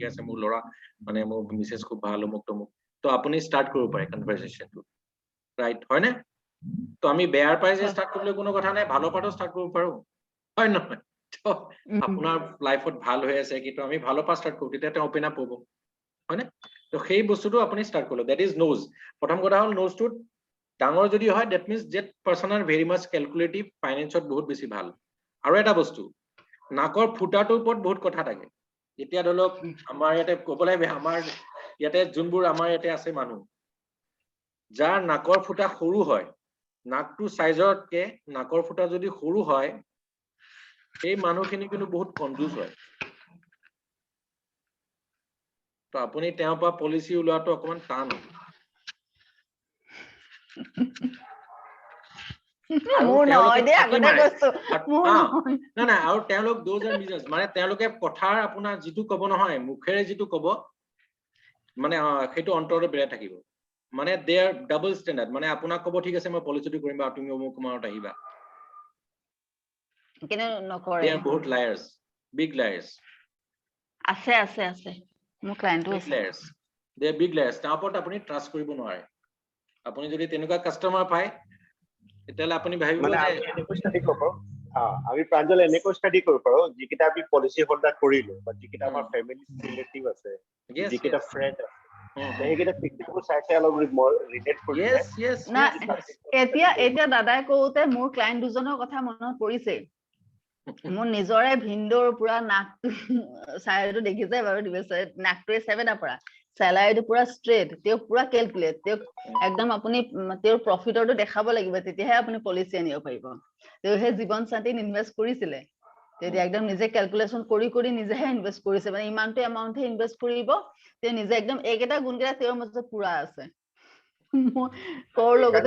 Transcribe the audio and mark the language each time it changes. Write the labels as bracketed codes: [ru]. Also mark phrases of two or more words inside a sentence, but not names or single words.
[as] আছে মোৰ ল'ৰা মানে মোৰ মিছেছ খুব ভাল মোক তো আপুনি ষ্টাৰ্ট কৰিব পাৰে কনভাৰসেচনটো ৰাইট হয় নে তো আমি বেয়াৰ পাই যে ষ্টাৰ্ট কৰিবলৈ কোনো কথা নাই ভালৰ পাটো ষ্টাৰ্ট কৰিব পাৰো হয় নহয় তো আপোনাৰ লাইফত ভাল হৈ আছে কিন্তু আমি ভালৰ পা ষ্টাৰ্ট কৰো তেতিয়া তেওঁ ওপেন আপ হ'ব হয় নে তো সেই বস্তুটো আপুনি ষ্টাৰ্ট কৰিলো [en] that is nose [as] প্ৰথম কথা হ'ল নোজটো ডাঙৰ যদি হয় [en] that means that person are very much calculative [as] ফাইনেন্সত বহুত বেছি ভাল আৰু এটা বস্তু নাকৰ ফুটাটোৰ ওপৰত বহুত কথা থাকে এতিয়া ধৰক আমাৰ ইয়াতে ক'বলৈ আমাৰ ইয়াতে যোনবোৰ আমাৰ ইয়াতে আছে মানুহ যাৰ নাকৰ ফুটা সৰু হয় নাকটো সাইজতকে নাকৰ ফুটা যদি সৰু হয় সেই মানুহখিনি কিন্তু বহুত কনফিউজ হয় তো আপুনি তেওঁৰ পৰা পলিচি উলোৱাটো অকমান টান মোৰ নহয় দেই আগতে কৈছো মোৰ নহয় না না আৰু তেওঁলোক [en] those are business [as] মানে তেওঁলোকে কথাৰ আপোনাৰ যিটো ক'ব নহয় মুখেৰে যিটো ক'ব মানে সেইটো অন্তৰত বেয়া থাকিব মানে [en] they are double standard [as] মানে আপোনাক ক'ব ঠিক আছে মই পলিচিটো কৰিম বা তুমি অমুক কুমাৰত আহিবা কিন্তু নকৰে [en] they are বহুত liars big liars [as] আছে আছে আছে মোৰ ক্লায়েন্টও [en] big [as] আছে [en] liars they are big liars [as] তাৰ ওপৰত আপুনি ট্ৰাষ্ট কৰিব নোৱাৰে আপুনি যদি তেনেকুৱা কাস্টমাৰ পায় তেতিয়ালে আপুনি ভাবিব মানে যে আমি এনেকৈ ষ্টাডি কৰিব পাৰো আমি প্ৰাঞ্জল এনেকৈ ষ্টাডি কৰিব পাৰো যিকেইটা আমি [en] policy holder [as] কৰিলো বা যিকেইটা আমাৰ [en] family relative [as] আছে [en] yes [as] যিকেইটা [en] yes [as] ফ্ৰেণ্ড আছে সেইকেইটা প্ৰেক্টিকেল চাই অলপ ৰিলেট কৰি [en] yes yes [as] না [en] yes [as] এতিয়া দাদাই কওঁতে মোৰ ক্লায়েন্ট দুজনৰ কথা মনত পৰিছে মোৰ নিজৰে ভিন্দৰ পুৰা নাকটো চাইটো দেখিছে বাৰু দিবছে নাকটোৱে 7 পৰা স্যালাৰিটো পুৰা ষ্ট্ৰেট তেওঁ পুৰা ক্যালকুলেট তেওঁ একদম আপুনি তেওঁৰ প্ৰফিটৰটো দেখাব লাগিব তেতিয়াহে আপুনি পলিচি আনিব পাৰিব তেওঁ হে জীৱন সাথী ইনভেষ্ট কৰিছিলে তেতিয়া একদম নিজে ক্যালকুলেশন কৰি নিজেহে ইনভেষ্ট কৰিছে মানে ইমানটো এমাউন্টে ইনভেষ্ট কৰিব তেওঁ নিজে একদম এইকেইটা গুণকেইটা তেওঁৰ মাজত পুৰা আছে কৰ লগতে